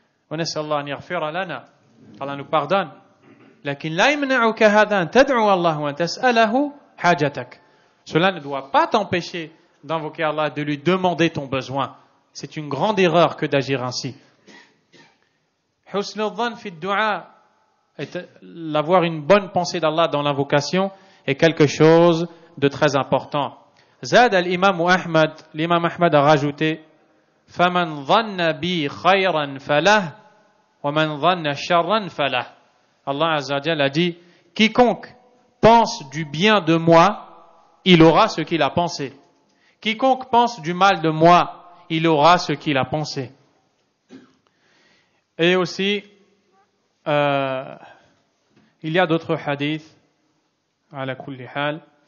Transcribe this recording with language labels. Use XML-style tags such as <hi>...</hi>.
<fr>Allah nous pardonne. Cela ne doit pas t'empêcher d'invoquer Allah, de lui demander ton besoin. C'est une grande erreur que d'agir ainsi.</fr> <ar>Husnul dhann fi du'a,</ar> <fr>l'avoir une bonne pensée d'Allah dans l'invocation est quelque chose de très important.</fr> <ar>Zad al-Imam Ahmad,</ar> <fr>l'Imam Ahmad a rajouté</fr> <ar>فَمَنْ ظَنَّ بِي خَيْرًا فَلَهُ وَمَنْ ظَنَّ شَرًّا فَلَهُ.</ar> <fr>Allah</fr> <ar>Azza wa Jalla</ar> <fr>a dit, quiconque pense du bien de moi, il aura ce qu'il a pensé. Quiconque pense du mal de moi, il aura ce qu'il a pensé. Et aussi, il y a d'autres hadiths,</fr> <ar>ala kulli hal.</ar>